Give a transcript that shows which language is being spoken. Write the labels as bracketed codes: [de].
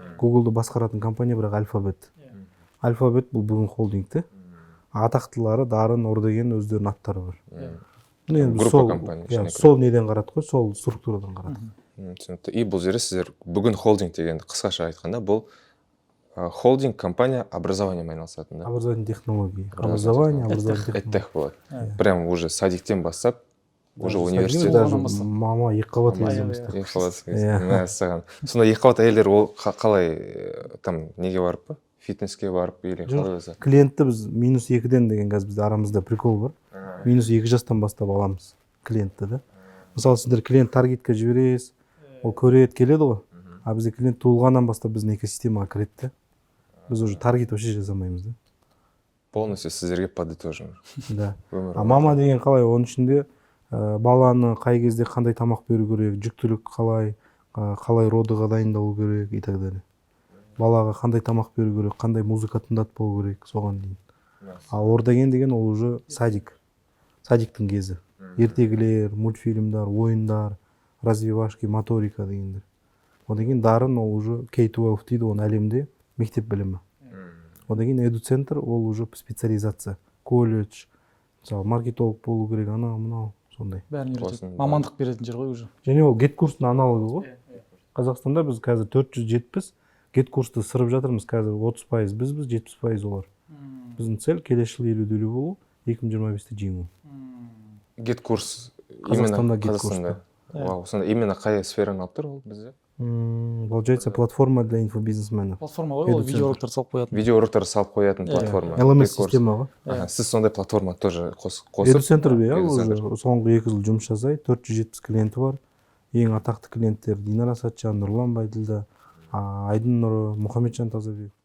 [kk] Google-ды басқаратын компания бірақ Alphabet. Alphabet бұл бүгін холдингті. Атақтылары Дарын, Ордаген өздерінің аттары бар. [ru] Группа компания. [kk] Сол неден қарадық қой, сол структурадан қарадық. Түсінікті. И бұл жерде сіздер бүгін холдинг дегенді қысқаша айтқанда, бұл холдинг компания образованием айналысатын да? [ru] Образовательный технология. Образование. [kk] Эдтех болады. [ru] Прям уже [kk] садиктен бастап, уже университет. Мама 2 қабат әйелдер. 2 қабат. Мәссаған. Сонда 2 қабат әйелдер ол қалай, там неге барып па? Фитнеске барып [ru] или [kk] қалай өзі? Клиентті біз -2-ден деген қазір бізде арамызда прикол бар. -2 жастан бастап аламыз клиентті да. Мысалы сіздер клиент таргетке жібересіз, ол көреді келеді ғой. А бізде клиент туылғаннан бастап біздің экосистемаға кіреді де. Біз [ru] уже [kk] таргет [ru] вообще [kk] жасамаймыз да. Полностью сіздерге подытожим. [ru] Да. [kk] А мама деген қалай, оның ішінде баланы қай кезде қандай тамақ беру керек, жүктілік қалай родыға дайындалу керек [ru] и так далее. [kk] Балаға қандай тамақ беру керек, қандай музыка тыңдатпау керек, соған дейін. А Ордаген деген ол уже садик. Садиктің кезі. Ертегілер, мультфильмдар, ойындар, развивашки, моторика дегендер. Одан кейін Дарын ол уже K-12 дейді, оны әлемде мектеп білімі. Одан кейін эдуцентр ол уже специализация, колледж, мысалы маркетолог болу керек, анау мынау сондай. бәрін үйретеді. Осының Мамандық беретін жер ғой уже. Және ол гет курстың аналогы ғой. Қазақстанда біз қазір 470 гет курсты сырып жатырмыз, қазір 30% бізбіз, 70% олар. Біздің цель келесі жылы 50-50 болу, 2025-те жеңу. Гет курс Қазақстанда [ru] именно [kk] гет Қазақстанда. Вау, сонда именно қай сфераны алып тұр ол бізде? [ru] Получается, платформа для инфобизнесменов. [kk] Платформа ғой, ол Эдуцентр. видеоуроктерді салып қоятын. Видеоуроктерді салып қоятын платформа. LMS Гет курс. система ғой. Аха, сіз сондай платформа тоже қосып. Эдуцентрде иә, Эдуцентр. уже соңғы 2 жыл жұмыс жасайды, 470 клиенті бар. Ең атақты клиенттер Динара Сатжан, Нұрлан Байділда, Айдын Нұры, Мұхамеджан Тазабек.